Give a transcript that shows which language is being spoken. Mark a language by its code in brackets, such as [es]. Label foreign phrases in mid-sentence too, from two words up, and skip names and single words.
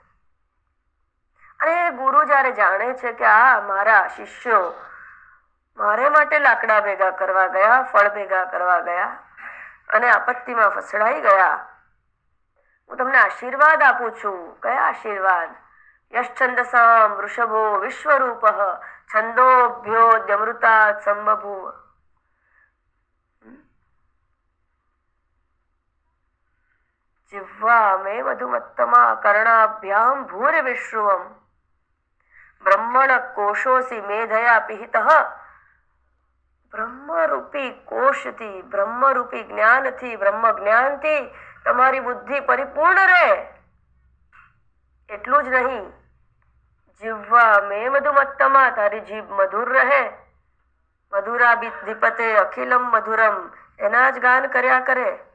[gu] અને ગુરુ જયારે જાણે છે કે આ મારા શિષ્યો મારે માટે લાકડા ભેગા કરવા ગયા, ફળ ભેગા કરવા ગયા અને આપત્તિમાં ફસડાઈ ગયા, હું તમને આશીર્વાદ આપું છું. કયા આશીર્વાદ? [sa] યશ્છંદસામ વૃષભો વિશ્વરૂપ છંદોભ્યોદ્યમૃતાत् સંબભૂવ. जिह्वा मे मधुमत्तमा कर्णाभ्याम भूरिविश्रुवम् ब्रह्मण कोशोसि मेधया पिहितः. [gu] બ્રહ્મરૂપી કોશથી, બ્રહ્મરૂપી જ્ઞાનથી, બ્રહ્મ જ્ઞાનથી તમારી બુદ્ધિ પરિપૂર્ણ રહે. એટલું જ નહીં, [sa] જીહ્વા મે મધુમત્તમા, [gu] તારી જીભ મધુર રહે. [sa] મધુરા દીપતે અખિલમ મધુરમ, [gu] એના જ ગાન કર્યા કરે.